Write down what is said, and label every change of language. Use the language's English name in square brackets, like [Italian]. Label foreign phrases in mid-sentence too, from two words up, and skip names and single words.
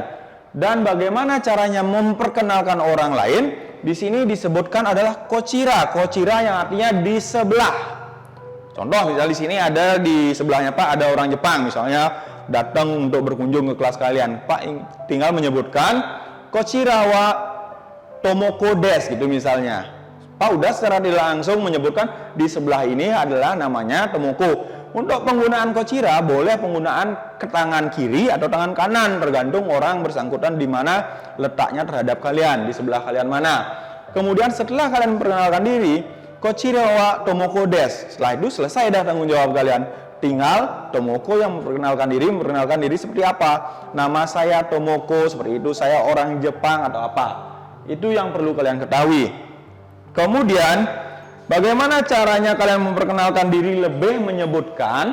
[Indonesian] Dan bagaimana caranya memperkenalkan orang lain. Di sini disebutkan adalah kochira. Kochira yang artinya di sebelah. Contoh misalnya di sini ada di sebelahnya Pak ada orang Jepang misalnya datang untuk berkunjung ke kelas kalian. Pak tinggal menyebutkan [Japanese] kochira wa tomoko des [Indonesian] gitu misalnya. Pak udah secara tidak langsung menyebutkan di sebelah ini adalah namanya Tomoko. Untuk penggunaan kochira boleh penggunaan ke tangan kiri atau tangan kanan, tergantung orang bersangkutan di mana letaknya terhadap kalian, di sebelah kalian mana. Kemudian setelah kalian memperkenalkan diri, [Japanese] kochira wa tomoko des. [Indonesian] Setelah itu selesai dah tanggung jawab kalian. Tinggal Tomoko yang memperkenalkan diri seperti apa. Nama saya Tomoko, seperti itu, saya orang Jepang atau apa. Itu yang perlu kalian ketahui. Kemudian bagaimana caranya kalian memperkenalkan diri lebih menyebutkan?